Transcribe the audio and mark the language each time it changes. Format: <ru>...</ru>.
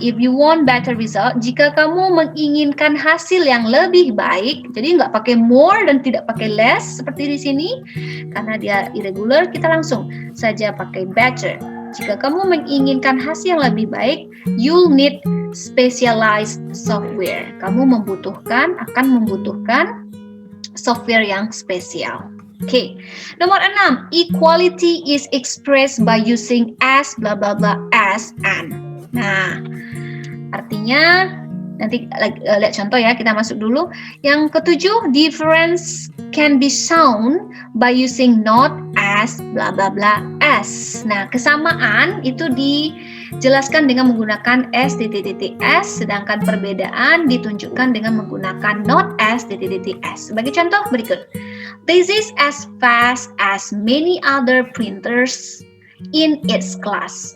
<en>If you want better result,</en> <id>jika kamu menginginkan hasil yang lebih baik, jadi nggak pakai more dan tidak pakai less seperti di sini, karena dia irregular, kita langsung saja pakai better. Jika kamu menginginkan hasil yang lebih baik,</id> <en>you'll need specialized software.</en> <id>Kamu akan membutuhkan software yang spesial. Oke, nomor 6,</id> <en>equality is expressed by using as, bla bla bla, as, and.</en> <id>Nah, artinya nanti lihat contoh ya, kita masuk dulu. Yang ke-7,</id> <en>difference can be shown by using not, as, bla bla bla, as.</en> <id>Nah, kesamaan itu dijelaskan dengan menggunakan s, sedangkan perbedaan ditunjukkan dengan menggunakan not as, s. Sebagai contoh berikut.</id> <en>This is as fast as many other printers in its class.</en>